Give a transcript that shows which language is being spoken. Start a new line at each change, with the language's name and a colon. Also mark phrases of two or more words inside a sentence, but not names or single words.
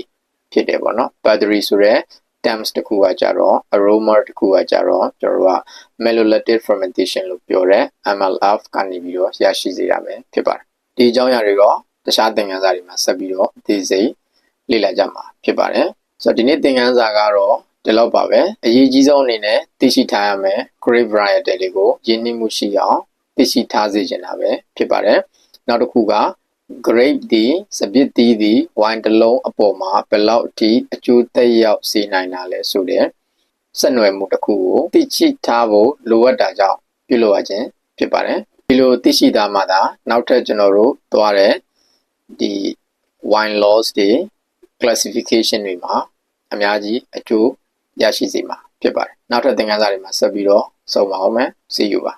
Burmese: ဖြစ်တယ်ပေါ့နော် battery ဆိုတဲ့ terms တစ်ခုကကြတော့ aroma တစ်ခုကကြတော့ကျွန်တော်တို့က
English: malolactic fermentation
Burmese: လို့ပြောတဲ့ MLF ကနေပြီးတော့ရရှိစေတာပဲဖြစ်ပါတယ်ဒီအကြောင်းအရာတွေတော့တခြားသင်ခန်းစာ တွေမှာဆက်ပြီးတော့အသေးစိတ်လေ့လာကြမှာဖြစ်ပါတယ်ဆိုတော့ဒီနေ့သင်ခန်းစာကတော့ဒီလောက်ပါပဲအရေးကြီးဆုံးအနေနဲ့သိရှိထားရ မယ်
English: grape variety
Burmese: တွေကိုရင်းနှီးမှုရှိအောင်သိရှိထားစေချင်တာပဲဖြစ်ပါတယ်နောက်တစ်ခုက grape ဒီစ ပစ်သီးဒီ wine တစ်လုံးအပေါ်မှာဘယ်လောက်အထိအကျိုးသက်ရောက်စေနိုင်တာလဲဆိုတဲ့ဆက်နွယ်မှုတစ်ခုကိုသိရှိထားဖို့လိုအပ်တာကြောင့်ပြုလုပ်ရခြင်းဖြစ်ပါတယ်ဒီလိုသိရှိထားမှသာနောက်ထပ်ကျွန်တော်တို့သွားတဲ့ဒီ
English: wine laws
Burmese: တွေ classification တွေမှာအများကြီးအကျိုးရရှိစေမှာဖြစ်ပါတယ်နောက်ထပ်သင်ခန်းစာတွေမှာဆက်ပြီးတော့ဆုံပါအောင်မယ်
English: see you
Burmese: ပါ